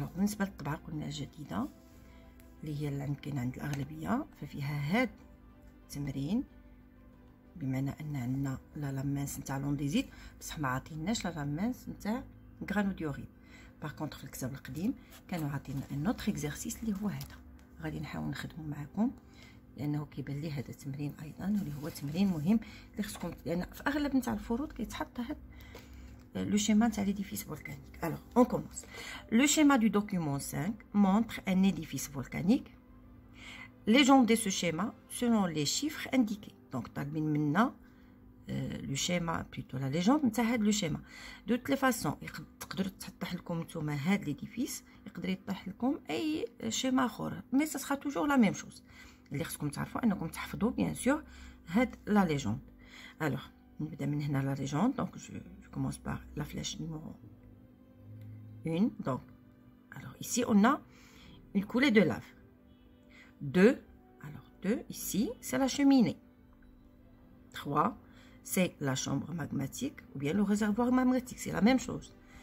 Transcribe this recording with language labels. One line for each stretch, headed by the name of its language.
Arabic: بالنسبه للطبعه قلنا الجديده اللي هي اللي كاينه عند الاغلبيه، ففيها هاد التمرين بمعنى ان عندنا لا لامانس نتاع لونديزيت بصح ما عطيناش لا لامانس نتاع غرانوديوريت. باغ كونطخ في الكتاب القديم كانوا عاطينا ان اوتر اكزرسيس اللي هو هذا، غادي نحاول نخدمه معكم لانه كيبان لي هذا التمرين ايضا واللي هو تمرين مهم اللي خصكم، لان في اغلب نتاع الفروض كيتحط هذا
French: le schéma de l'édifice volcanique. Alors, on commence. Le schéma du document 5 montre un édifice volcanique. Légender ce schéma selon les chiffres indiqués. Donc, le schéma, plutôt la légende, c'est le schéma. De toutes les façons,
Arabic: تقدروا تحط لكم نتوما هذا l'édifice، يقدر يطيح لكم أي schéma آخر،
French: mais ça sera toujours la même chose.
Arabic: اللي خصكم تعرفوا أنكم تحفظوا bien sûr هاد la légende.
French: Alors,
Arabic: نبدأ من هنا
French: la légende. Donc, je commence par la flèche numéro 1. Donc, alors ici, on a une coulée de lave. 2, alors 2, ici, c'est la cheminée. 3, c'est la chambre magmatique ou bien le réservoir magmatique, c'est la même chose.